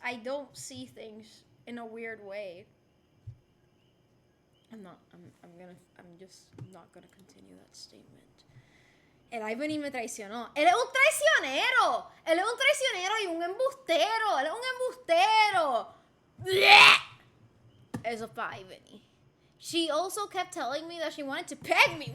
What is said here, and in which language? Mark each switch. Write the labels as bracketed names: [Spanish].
[English] I don't see things in a weird way. I'm just not gonna continue that statement. [Spanish] El Ivan y me traicionó. Él es un traicionero. Él es un traicionero y un embustero. Él es un embustero. Blech! Eso pa Ivany. [English] She also kept telling me that she wanted to peg me.